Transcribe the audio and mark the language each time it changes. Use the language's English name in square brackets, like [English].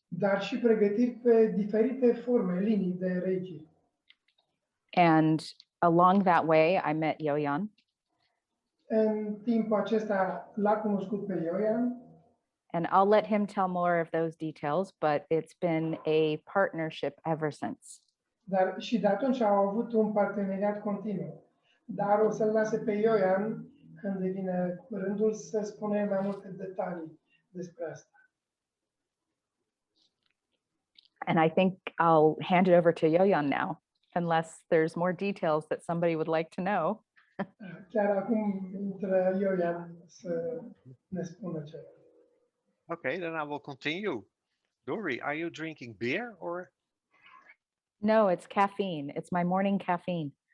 [Romanian] Dar și pregătiri pe diferite forme, linii de Reiki. [English] And along that way, I met Jojan. [Romanian] În timpul acesta l-a cunoscut pe Jojan. [English] And I'll let him tell more of those details, but it's been a partnership ever since. [Romanian] Dar și de atunci au avut un parteneriat continuu. Dar o să-l lase pe Jojan când devine rândul să spune mai multe detalii despre asta. [English] And I think I'll hand it over to Jojan now, unless there's more details that somebody would like to know. [Romanian] Chiar acum intră Jojan să ne spună ceva. [English] Okay, then I will continue. Dori, are you drinking beer or? No, it's caffeine. It's my morning caffeine.